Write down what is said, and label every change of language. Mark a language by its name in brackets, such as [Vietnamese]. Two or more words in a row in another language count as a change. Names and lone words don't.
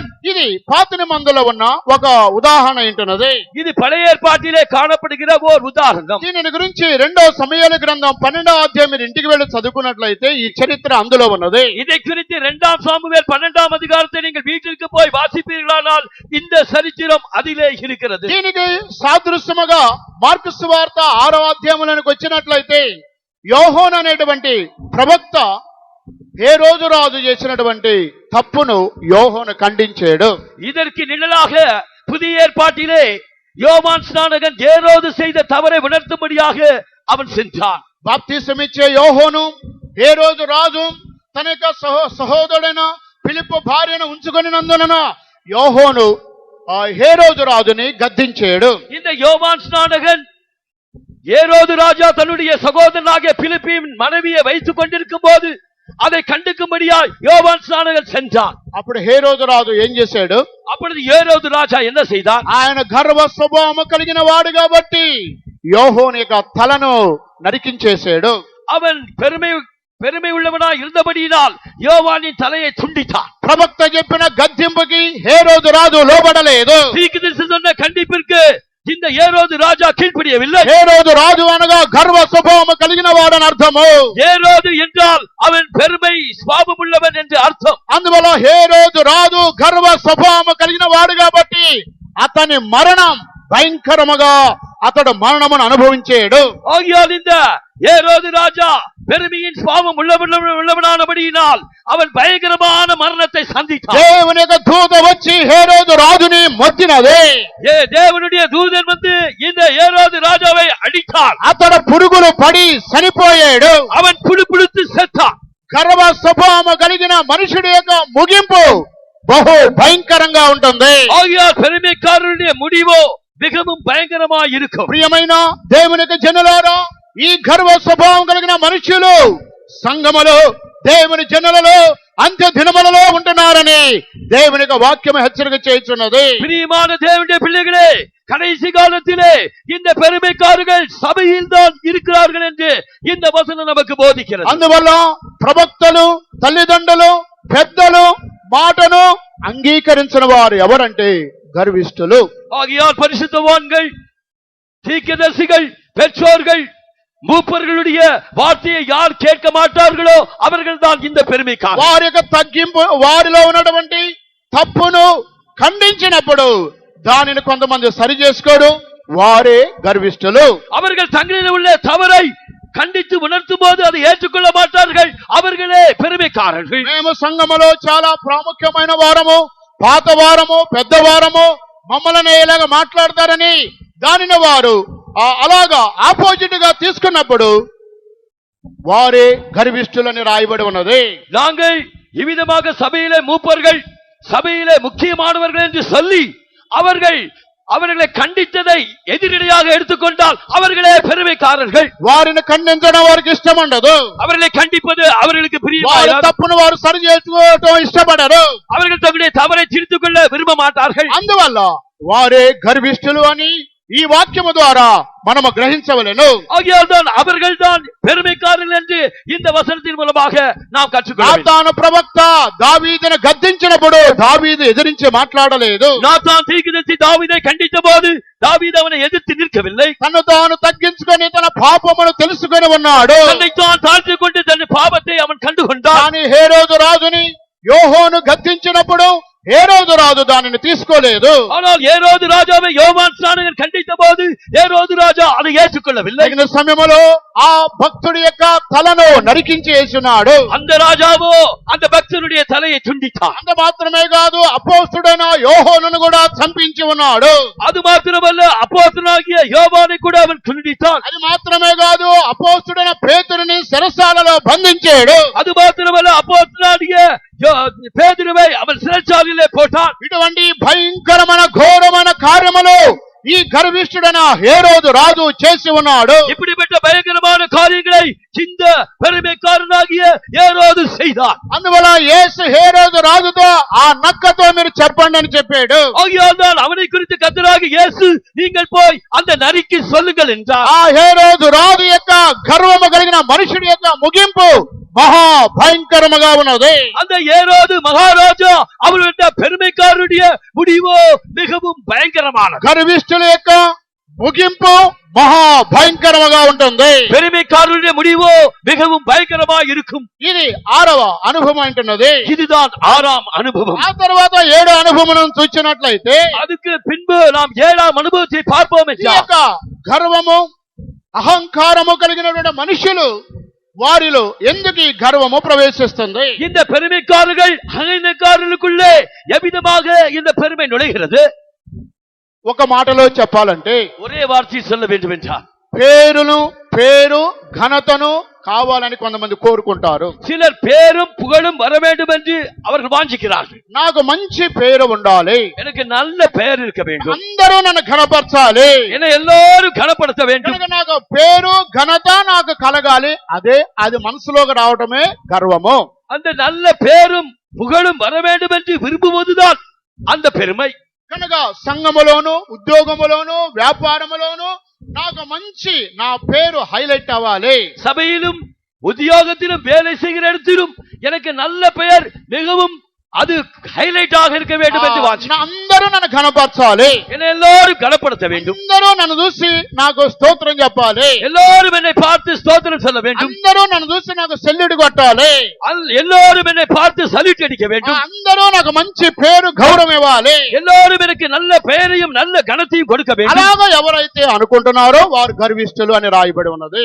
[Telugu] ఇది పాత నిబంధనలో ఉన్న ఒక ఉదాహరణ ఏంటన్నది. [Tamil] இது பழைய ஏற்பாட்டிலே காணப்படுகிற ஓர் உதாரணம். [Telugu] దీనిని గురించి 2వ సమూయేలు గ్రంథం 12వ అధ్యాయం మీరు ఇంటికి వెళ్ళి చదువుకున్నట్లయితే ఈ చరిత్ర అందులో ఉన్నది. [Tamil] இதை குறித்து 2 சாமுவேல் 12ஆம் அதிகாரத்தை நீங்கள் வீட்டிற்கு போய் வாசிப்பீர்களானால் இந்த சரித்திரம் அதிலே இருக்கிறது. [Telugu] దీనికి సాదృశ్యముగా మార్కు సువార్త 6వ అధ్యాయంలోకి వచ్చినట్లయితే యోహాను అనేటువంటి ప్రవక్త హేరోదు రాజు చేసినటువంటి తప్పును యోహాను ఖండించాడు. [Tamil] இதற்கு நிழலாக புதிய ஏற்பாட்டிலே யோவான் ஸ்நானகன் ஏரோது செய்த தவறை உணர்த்தும்படியாக அவன் சென்றான். [Telugu] బాప్తిసం ఇచ్చే యోహాను హేరోదు రాజు తన యొక్క సహోదరుడైన ఫిలిప్పు భార్యను ఉంచుకొనినందున యోహాను హేరోదు రాజుని గద్దించాడు. [Tamil] இந்த யோவான் ஸ்நானகன் ஏரோது ராஜா தன்னுடைய சகோதரனாகிய பிலிப்பின் மனைவியை வைத்துக் கொண்டிருக்கும் போது அதை கண்டுக்கும்படியா யோவான் ஸ்நானகன் சென்றான். [Telugu] అప్పుడు హేరోదు రాజు ఏం చేశాడు? [Tamil] அப்பொழுது ஏரோது ராஜா என்ன செய்தான்? [Telugu] ఆయన గర్వ స్వభావము కలిగిన వాడు కాబట్టి యోహాను యొక్క తలను నరికించేశాడు. [Tamil] அவன் பெருமை உள்ளவனா இருந்தபடியினால் யோவானின் தலையை துண்டித்தான். [Telugu] ప్రవక్త చెప్పిన గద్దింపుకి హేరోదు రాజు లోబడలేదు. [Tamil] தீர்க்கதரிசி சொன்ன கண்டிப்பிற்கு இந்த ஏரோது ராஜா கீழ்ப்படியவில்லை. [Telugu] హేరోదు రాజు అనగా గర్వ స్వభావము కలిగిన వాడని అర్థము. [Tamil] ஏரோது என்றால் அவன் பெருமை சுபாவம் உள்ளவன் என்று அர்த்தம். [Telugu] అందువల్ల హేరోదు రాజు గర్వ స్వభావము కలిగిన వాడు కాబట్టి అతని మరణం భయంకరముగా అతడు మరణమును అనుభవించాడు. [Tamil] ஆகையால் இந்த ஏரோது ராஜா பெருமையின் சுபாவம் உள்ளவனானபடியினால் அவன் பயங்கரமான மரணத்தை சந்தித்தான். [Telugu] దేవుని యొక్క దూత వచ్చి హేరోదు రాజుని మొత్తినది. [Tamil] தேவனுடைய தூதன் வந்து இந்த ஏரோது ராஜாவை அடித்தான். [Telugu] అతడు పురుగులు పడి చనిపోయాడు. [Tamil] அவன் புழுப்புழுத்து செத்தான். [Telugu] గర్వ స్వభావము కలిగిన మనుషుడి యొక్క ముగింపు బహు భయంకరంగా ఉంటుంది. [Tamil] ஆகையால் பெருமைக்காரனுடைய முடிவோ மிகவும் பயங்கரமாய் இருக்கும். [Telugu] ప్రియమైన దేవునికి జనులారా, ఈ గర్వ స్వభావం కలిగిన మనుషులు సంఘములో దేవుని జనులలో అంత్య దినములలో ఉంటున్నారని దేవుని యొక్క వాక్యం హెచ్చరిక చేయుచున్నది. [Tamil] பிரியமான தேவனுடைய பிள்ளைகளே, கடைசி காலத்திலே இந்த பெருமைக்காரர்கள் சபையில் தான் இருக்கிறார்கள் என்று இந்த வசனம் நமக்கு போதிக்கிறது. [Telugu] అందువల్ల ప్రవక్తలు, తల్లిదండ్రులు, పెద్దలు మాటను అంగీకరించిన వారు ఎవరంటే గర్విష్ఠులు. [Tamil] ஆகையால் பரிசுத்தவான்கள், தீர்க்கதரிசிகள், பெற்றோர்கள், மூப்பர்களுடைய வார்த்தையை யார் கேட்க மாட்டார்களோ அவர்கள் தான் இந்த பெருமைக்காரர்கள். [Telugu] వారి యొక్క తగ్గింపు, వారిలో ఉన్నటువంటి తప్పును ఖండించినప్పుడు దానిని కొంతమంది సరి చేసుకోడు, వారే గర్విష్ఠులు. [Tamil] அவர்கள் தங்களில் உள்ள தவறை கண்டித்து உணர்த்தும் போது அதை ஏற்றுக்கொள்ள மாட்டார்கள், அவர்களே பெருமைக்காரர்கள். [Telugu] మేము సంఘములో చాలా ప్రాముఖ్యమైన వారము, పాత వారము, పెద్ద వారము, మమ్మల్ని ఇలాగ మాట్లాడతారని దానిని వారు అలాగా ఆపోజిట్ గా తీసుకున్నప్పుడు వారే గర్విష్ఠులని రాయబడి ఉన్నది. [Tamil] நாங்கள் இவ்விதமாக சபையிலே மூப்பர்கள், சபையிலே முக்கியமானவர்கள் என்று சொல்லி அவர்களை கண்டித்ததை எதிரடியாக எடுத்துக்கொண்டால் அவர்களே பெருமைக்காரர்கள். [Telugu] వారిని ఖండించడం వారికి ఇష్టం ఉండదు. [Tamil] அவர்களை கண்டிப்பது அவர்களுக்கு [Telugu] వారి [Tamil] பிரியமானது. [Telugu] తప్పును వారు సరి చేసుకోవటం ఇష్టపడరు. [Tamil] அவர்கள் தங்களுடைய தவறை திருத்திக் கொள்ள விரும்ப மாட்டார்கள். [Telugu] అందువల్ల వారే గర్విష్ఠులు అని ఈ వాక్యము ద్వారా మనము గ్రహించవలెను. [Tamil] ஆகையால் தான் அவர்கள் தான் பெருமைக்காரர்கள் என்று இந்த வசனத்தின் மூலமாக நாம் கற்றுக்கொள்ள வேண்டும். [Telugu] నాతాను ప్రవక్త దావీదును గద్దించినప్పుడు దావీదు ఎదిరించి మాట్లాడలేదు. [Tamil] நாத்தான் தீர்க்கதரிசி தாவீதை கண்டித்த போது தாவீது அவனை எதிர்த்து நிற்கவில்லை. [Telugu] తను తాను తగ్గించుకొని తన పాపమును తెలుసుకొని ఉన్నాడు. [Tamil] தன்னைத்தான் தாழ்த்திக் கொண்டு தன் பாவத்தை அவன் கண்டுகொண்டான். [Telugu] కానీ హేరోదు రాజుని యోహాను గద్దించినప్పుడు హేరోదు రాజు దానిని తీసుకోలేదు. [Tamil] ஆனால் ஏரோது ராஜாவை யோவான் ஸ்நானகன் கண்டித்த போது ஏரோது ராஜா அதை ஏற்றுக்கொள்ளவில்லை. [Telugu] తగిన సమయంలో ఆ భక్తుడి యొక్క తలను నరికించి వేసినాడు. [Tamil] அந்த ராஜாவோ அந்த பக்தனுடைய தலையை துண்டித்தான். [Telugu] అంత మాత్రమే కాదు, అపోస్తుడైన యోహానును కూడా చంపించి ఉన్నాడు. [Tamil] அது மாத்திரமல்ல, அப்போஸ்தலனாகிய யோவானை கூட அவன் துண்டித்தான். [Telugu] అది మాత్రమే కాదు, అపోస్తుడైన పేతురుని చెరసాలలో బంధించాడు. [Tamil] அது மாத்திரமல்ல, அப்போஸ்தலனாகிய பேதுருவை அவன் சிறைச்சாலையிலே போட்டான். [Telugu] ఇటువంటి భయంకరమైన ఘోరమైన కార్యములు ఈ గర్విష్ఠుడైన హేరోదు రాజు చేసి ఉన్నాడు. [Tamil] இப்படிப்பட்ட பயங்கரமான காரியங்களை இந்த பெருமைக்காரனாகிய ஏரோது செய்தான். [Telugu] అందువల్ల యేసు హేరోదు రాజుతో ఆ నక్కతో మీరు చెప్పండి అని చెప్పాడు. [Tamil] ஆகையால் தான் அவனை குறித்து கர்த்தராகிய இயேசு நீங்கள் போய் அந்த நரிக்கு சொல்லுங்கள் என்றார். [Telugu] ఆ హేరోదు రాజు యొక్క గర్వము కలిగిన మనుషుడి యొక్క ముగింపు మహా భయంకరముగా ఉన్నది. [Tamil] அந்த ஏரோது மகாராஜா அவருடைய பெருமைக்காரருடைய முடிவோ மிகவும் பயங்கரமானது. [Telugu] గర్విష్ఠుల యొక్క ముగింపు మహా భయంకరముగా ఉంటుంది. [Tamil] பெருமைக்காரருடைய முடிவோ மிகவும் பயங்கரமாக இருக்கும். [Telugu] ఇది 6వ అనుభవం అంటున్నది. [Tamil] இதுதான் 6ஆம் அனுபவம். [Telugu] ఆ తర్వాత 7వ అనుభవం చూచినట్లయితే [Tamil] அதுக்கு பின்பு நாம் 7ஆம் அனுபவத்தை பார்ப்போம் [Telugu] ఈ [Tamil] என்றால் [Telugu] యొక్క గర్వము, అహంకారము కలిగినటువంటి మనుషులు వారిలో ఎందుకు ఈ గర్వము ప్రవేశిస్తుంది? [Tamil] இந்த பெருமைக்காரர்கள் அகங்காரர்களுக்குள்ளே எவ்விதமாக இந்த பெருமை நுழைகிறது? [Telugu] ఒక మాటలో చెప్పాలంటే [Tamil] ஒரே வார்த்தை சொல்ல வேண்டும் என்றால் [Telugu] పేరు ఘనతను కావాలని కొంతమంది కోరుకుంటారు. [Tamil] சிலர் பேரும் புகழும் வர வேண்டும் என்று அவர்கள் வாஞ்சிக்கிறார்கள். [Telugu] నాకు మంచి పేరు ఉండాలి, [Tamil] எனக்கு நல்ல பெயர் இருக்க வேண்டும், [Telugu] అందరూ నన్ను ఘనపరచాలి, [Tamil] என்னை எல்லாரும் கனப்படுத்த வேண்டும். [Telugu] కనుక నాకు పేరు ఘనత నాకు కలగాలి. అది మనసులోకి రావటమే గర్వము. [Tamil] அந்த நல்ல பேரும் புகழும் வர வேண்டும் என்று விரும்புவதுதான் அந்த பெருமை. [Telugu] కనుక సంఘములోను, ఉద్యోగములోను, వ్యాపారములోను నాకు మంచి నా పేరు హైలైట్ అవ్వాలి. [Tamil] சபையிலும் உத்தியோகத்திலும் வேலை செய்கிற இடத்திலும் எனக்கு நல்ல பெயர் மிகவும் அது ஹைலைட் ஆக இருக்க வேண்டும் என்று வாஞ்சி. [Telugu] అందరూ నన్ను ఘనపరచాలి, [Tamil] என்னை எல்லாரும் கனப்படுத்த வேண்டும், [Telugu] అందరూ నన్ను చూసి నాకు స్తోత్రం చెప్పాలి, [Tamil] எல்லாரும் என்னை பார்த்து ஸ்தோத்திரம் சொல்ல வேண்டும், [Telugu] అందరూ నన్ను చూసి నాకు సెల్లుడు కొట్టాలి, [Tamil] எல்லாரும் என்னை பார்த்து சல்யூட் அடிக்க வேண்டும், [Telugu] అందరూ నాకు మంచి పేరు గౌరవం ఇవ్వాలి, [Tamil] எல்லாரும் எனக்கு நல்ல பெயரையும் நல்ல கனத்தையும் கொடுக்க வேண்டும். [Telugu] అలాగా ఎవరైతే అనుకుంటున్నారో వారు గర్విష్ఠులు అని రాయబడి ఉన్నది.